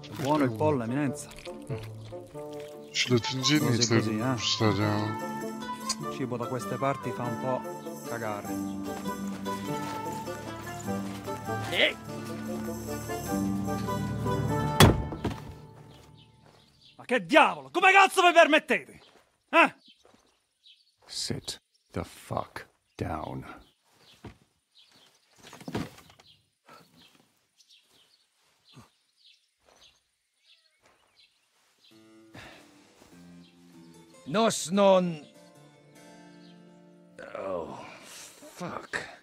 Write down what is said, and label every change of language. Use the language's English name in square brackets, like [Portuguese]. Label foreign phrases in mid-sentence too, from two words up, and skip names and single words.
[Italian] Buono il pollo, eminenza. [Turkish] Şu latinciyi niye sevmişler ya? [Italian] Cibo da queste parti fa un po' cagare. Ma che diavolo? Come cazzo vi permettete? Eh? [English] Sit the fuck down. [Latin] Nos non... [English] Oh, fuck.